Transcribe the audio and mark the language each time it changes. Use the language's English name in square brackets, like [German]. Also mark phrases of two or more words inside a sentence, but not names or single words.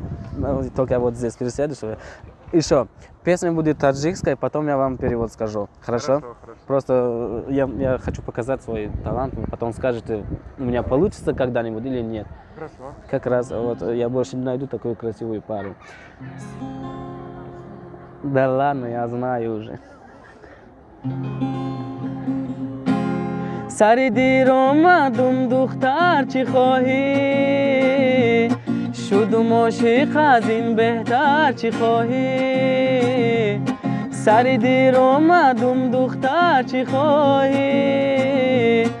[Russian] Ну, только вот здесь пересядешь. Еще, песня будет таджикская, потом я вам перевод скажу. Хорошо? Хорошо. Просто я хочу показать свой талант, потом скажете, у меня получится когда-нибудь или нет. Хорошо. Как раз вот я больше не найду такую красивую пару. Да ладно, я знаю уже. [Tajik] Сариди рома дум духтар чи хоҳӣ шуду мошиқ аз ин беҳтар чи хоҳӣ Сариди рома дум духтар чи хоҳӣ